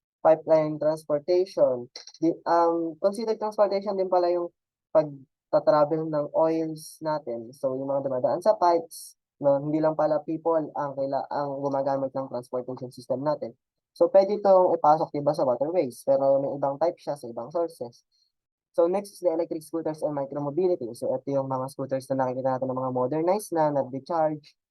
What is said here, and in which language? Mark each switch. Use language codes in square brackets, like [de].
[tl] Pipeline transportation. Considered transportation din pala yung pagta-travel ng oils natin. So, yung mga dumadaan sa pipes, no, hindi lang pala people ang gumagamit ng transportation system natin. So, pwede itong ipasok, di ba, sa waterways. Pero may ibang type siya sa ibang sources. [en] So next is the electric scooters and micromobility. [tl] So ito yung mga scooters na nakikita natin ng mga modernized na, nag-recharge.